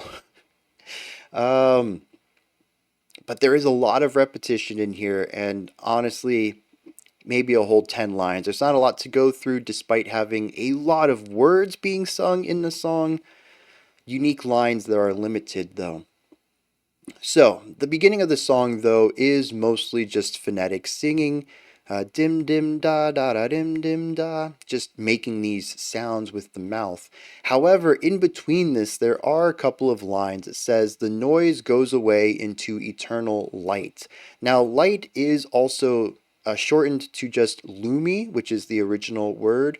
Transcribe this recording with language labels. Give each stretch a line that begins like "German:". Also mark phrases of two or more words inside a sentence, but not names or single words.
English: Um, but there is a lot of repetition in here, and honestly, maybe a whole 10 lines. There's not a lot to go through despite having a lot of words being sung in the song. Unique lines that are limited, though. So, the beginning of the song, though, is mostly just phonetic singing. Dim dim da da da dim dim da, just making these sounds with the mouth. However, in between this, there are a couple of lines. It says, the noise goes away into eternal light. Now, light is also shortened to just Lumi, which is the original word.